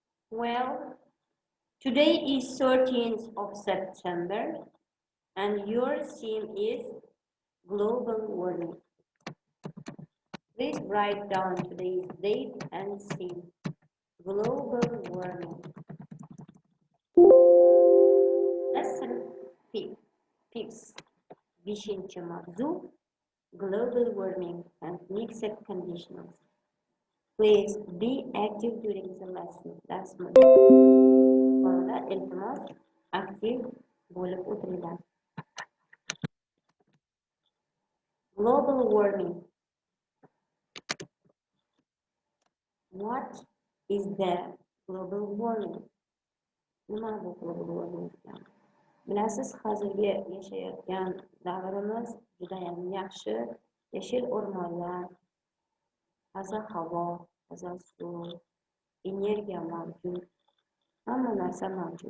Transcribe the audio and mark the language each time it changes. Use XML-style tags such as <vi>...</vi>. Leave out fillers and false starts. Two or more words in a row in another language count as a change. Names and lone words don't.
<en>Well, today is 13th of September and your theme is global warming. Please write down today's date and theme. Global warming. Lesson 5.</en> <uz>Beshinchi mavzu</uz> <en>global warming and mixed conditions. Please be active during the lesson.</en> <uz>Dars sonida iltimos aktiv bo'lib o'tiringlar.</uz> <en>Global warming. What is the global warming?</en> <uz>Nima bu</uz> <en>global warming?</en> <uz>Bilasiz, hozirgi yashayotgan davrimiz juda ham yaxshi. Yashil o'rmonlar, toza havo, toza suv, energiya mavjud. Hamma narsa mavjud.</uz>